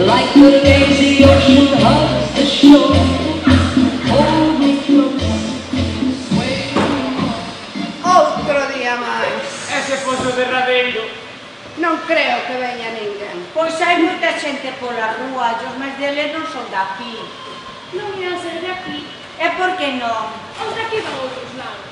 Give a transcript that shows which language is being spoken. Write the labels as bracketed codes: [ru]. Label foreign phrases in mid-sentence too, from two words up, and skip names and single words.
[en] The lazy ocean hugs the shore, overflows, sway. [gl] Outro día máis. Ese foi o derradeiro. Non creo que veña ninguén. Pois hai moita xente pola rúa, e os máis deles non son daqui. Non ian ser de aquí. E por que non? Os de aquí van a outros lados.